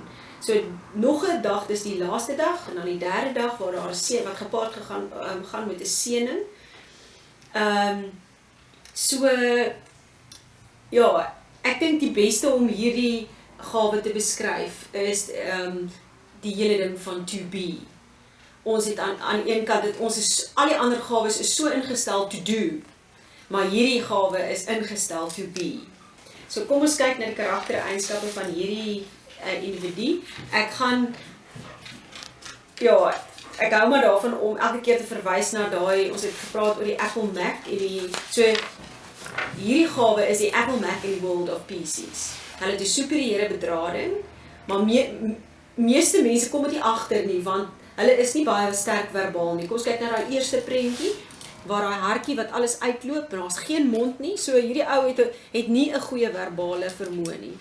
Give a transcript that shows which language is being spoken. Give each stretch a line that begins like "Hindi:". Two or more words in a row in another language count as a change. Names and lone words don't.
Afrikaans: So nog 'n dag, dis die laaste dag en dan die 3de dag waar daar 'n seën wat gepaard gaan met 'n seëning. So ja, ek dink die beste om hierdie gawe te beskryf is die hele ding van
English: to be.
Afrikaans: Ons het aan een kant dit al die ander gawes is so ingestel
English: to do,
Afrikaans: maar hierdie gawe is ingestel
English: to be.
Afrikaans: So kom ons kyk na die karaktereienskappe van hierdie individu. Ek hou maar daarvan om elke keer te verwys na ons het gepraat oor die Apple Mac en so hierdie gawe is die Apple Mac
English: in the world of PCs.
Afrikaans: Hulle het 'n superieure bedrading, maar meeste mense kom dit nie agter nie, want hulle is nie baie sterk verbaal nie. Kom ons kyk na daai eerste prentjie, waar daai hartjie wat alles uitloop, en daar's geen mond nie, so hierdie ou het nie 'n goeie verbale vermoë nie.